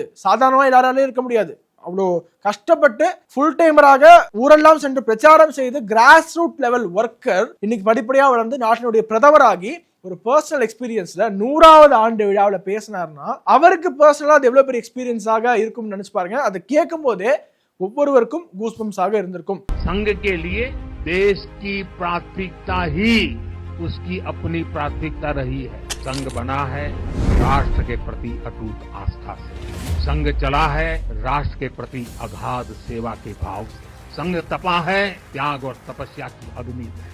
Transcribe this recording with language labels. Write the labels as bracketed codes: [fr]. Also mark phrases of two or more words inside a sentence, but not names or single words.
[ta] சாதாரணமா எல்லாராலையும் இருக்க முடியாது. அவ்வளோ கஷ்டப்பட்டு [en] full timer [ta] ஊரெல்லாம் சென்று பிரச்சாரம் செய்து [en] grass root level worker [ta] இன்னைக்கு படிப்படியா வளர்ந்து நாட்டினுடைய பிரதமராகி ஒரு [en] personal experience [ta] 100வது ஆண்டு விழாவில் பேசினார்னா அவருக்கு பர்சனலா அது எவ்வளவு பெரிய எக்ஸ்பீரியன்ஸாக இருக்கும்னு நினைச்சு பாருங்க. அதை கேட்கும் போதே ஒவ்வொருவருக்கும் கூஸ்பம்ஸாக இருந்திருக்கும். [hi] संघ के लिए देश की प्राथमिकता ही उसकी अपनी प्राथमिकता रही है. संघ बना है राष्ट्र के प्रति अटूट आस्था से. संघ चला है राष्ट्र के प्रति अगाध सेवा के भाव से. संघ तपा है त्याग और तपस्या की अग्नि से.